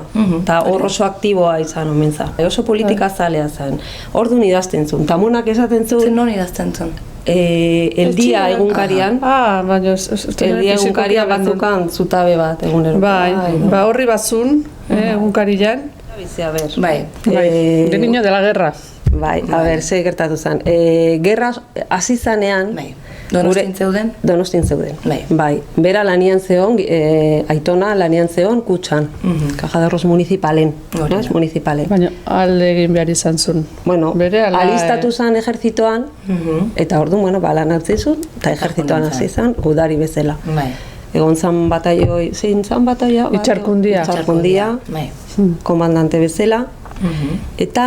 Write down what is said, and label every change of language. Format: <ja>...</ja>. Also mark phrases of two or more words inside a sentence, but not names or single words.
<eu>Eta hor oso aktiboa izan omen za. Oso politika zalea zen. Orduan idazten zuen. Tamonak esaten zuen. Zer non idazten zuen? El Dia egunkarian. Baina El Dia egunkarian batzukan zutabe bat egunero. Bai, horri batzun egunkarian. Bai.</eu> <es>De niño de la guerra.</es> <eu>Bai, a ber, ze gertatu zen. Gerra hasi zanean... Donostin zeuden? Donostin zeuden. Bai. Bera lanian zeon, aitona lanian zeon kutxan. Caja de Ahorros municipalen. Baina alde egin behar izan zuen. Bueno, alistatu zen ejertzitoan, eta orduan, bueno, lan hartzi zuen, eta ejertzitoan hasi zen, gudari bezala. Egon zan bataioi, zein zan bataia? Itxarkundia. Komandante bezala. Eta</eu>